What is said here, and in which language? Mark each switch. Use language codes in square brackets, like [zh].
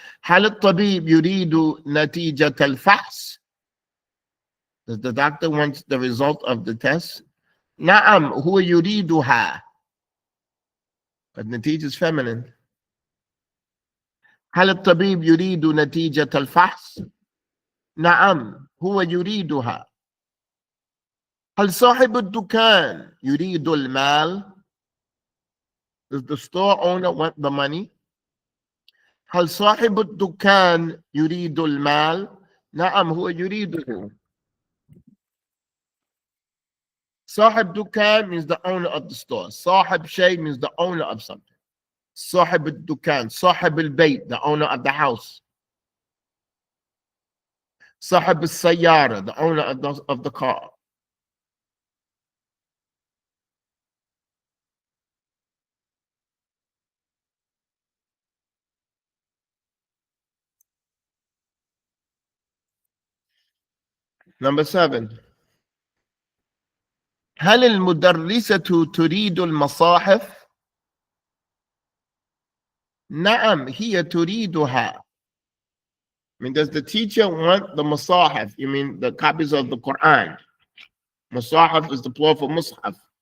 [ar] هل الطبيب يريد نتيجة الفحص? [en] Does the doctor want the result of the test? [ar] نعم هو يريدها. [en] But نتيجة is feminine. [ar] هل الطبيب يريد نتيجة الفحص؟ نعم هو يريدها. هل صاحب الدكان يريد المال؟ [en] Does the store owner want the money? [ar] هل صاحب الدكان يريد المال؟ نعم هو يريده. صاحب دكان [en] means the owner of the store. [ar] صاحب شيء [en] means the owner of something. [ar] صاحب الدكان, صاحب البيت, [en] the owner of the house. [ar] صاحب السيارة, [en] the owner of the car. Number 7. [ar] هل المدرسة تريد المصاحف؟ نعم هي تريدها. [en] I mean, does the teacher want the masahif? You mean the copies of the Quran? Masahif is the plural for mushaf.